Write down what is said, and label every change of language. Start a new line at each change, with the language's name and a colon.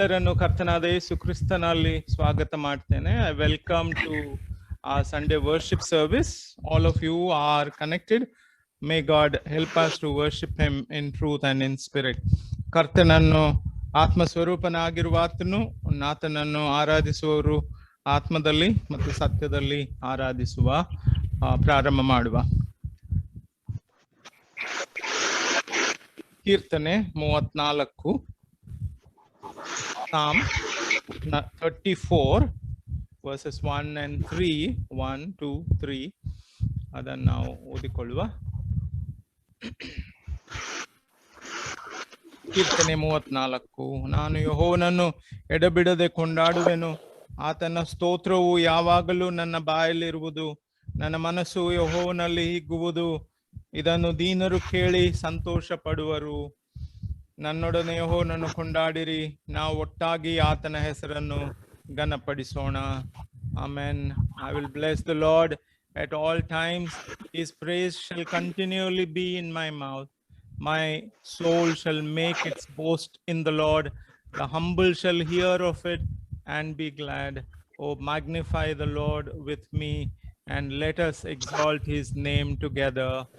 Kannada: ಎಲ್ಲರನ್ನು ಕರ್ತನಾದ ಯೇಸು ಕ್ರಿಸ್ತನಲ್ಲಿ ಸ್ವಾಗತ ಮಾಡ್ತೇನೆ.
English: I welcome to our Sunday worship service. All of you are connected. May God help us to worship him in truth and in spirit.
Kannada: ಕರ್ತನನ್ನು ಆತ್ಮ ಸ್ವರೂಪನಾಗಿರುವ ಆತನನ್ನು ಆರಾಧಿಸುವವರು ಆತ್ಮದಲ್ಲಿ ಮತ್ತು ಸತ್ಯದಲ್ಲಿ ಆರಾಧಿಸುವ ಪ್ರಾರಂಭ ಮಾಡುವ. ಕೀರ್ತನೆ 34,
English: Psalm 34 verses 1 and 3,
Kannada: 1, 2, 3 ಅದನ್ನು ನಾವು ಓದಿಕೊಳ್ಳುವ. ಕೀರ್ತನೆ 34. ನಾನು ಯೆಹೋವನನ್ನು ಎಡೆಬಿಡದೆ ಕೊಂಡಾಡುವೆನು, ಆತನ ಸ್ತೋತ್ರವು ಯಾವಾಗಲೂ ನನ್ನ ಬಾಯಲ್ಲಿರುವುದು. ನನ್ನ ಮನಸ್ಸು ಯೆಹೋವನಲ್ಲಿ ಹಿಗ್ಗುವುದು, ಇದನ್ನು ದೀನರು ಕೇಳಿ ಸಂತೋಷ ಪಡುವರು. ನನ್ನೊಡನೆ ಯೆಹೋವನನ್ನು ಕೊಂಡಾಡಿರಿ, ನಾವು ಒಟ್ಟಾಗಿ ಆತನ ಹೆಸರನ್ನು ಘನಪಡಿಸೋಣ. Amen.
English: I will bless the Lord at all times. His praise shall continually be in my mouth. My soul shall make its boast in the Lord. The humble shall hear of it and be glad. Oh, magnify the Lord with me, and let us exalt his name together.